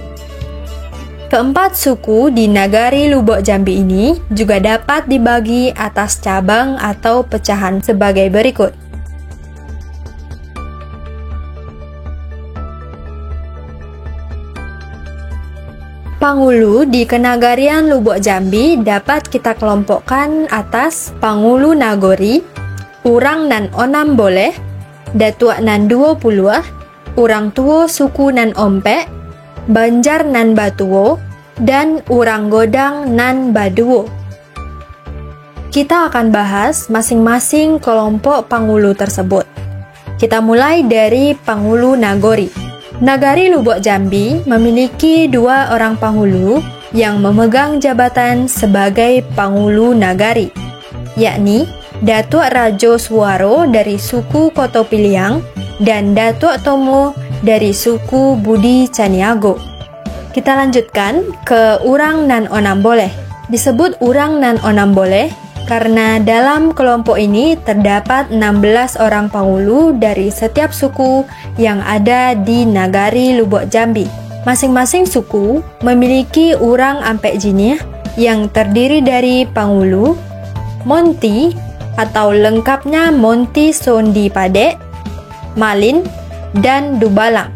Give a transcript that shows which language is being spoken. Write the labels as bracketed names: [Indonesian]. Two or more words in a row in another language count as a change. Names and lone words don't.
[Indonesian] Keempat suku di Nagari Lubuk Jambi ini juga dapat dibagi atas cabang atau pecahan sebagai berikut. Pangulu di Kenagarian Lubuk Jambi dapat kita kelompokkan atas Pangulu Nagori, Urang nan Onam Boleh, Datuk nan 20, Urang Tuo suku nan Ompek, Banjar nan Batuo, dan Urang Godang nan Baduo. Kita akan bahas masing-masing kelompok Pangulu tersebut. Kita mulai dari Pangulu Nagori. Nagari Lubuk Jambi memiliki 2 orang Pangulu yang memegang jabatan sebagai Pangulu Nagari, yakni Datuk Rajo Suwaro dari suku Koto Piliang dan Datuk Tomo dari suku Budi Caniago. Kita lanjutkan ke Urang nan Onam Boleh. Disebut Urang nan Onam Boleh karena dalam kelompok ini terdapat 16 orang Pangulu dari setiap suku yang ada di Nagari Lubuk Jambi. Masing-masing suku memiliki Urang Ampek Jinih yang terdiri dari Pangulu, Monti atau lengkapnya Monti Sondi Padek, Malin, dan Dubalang.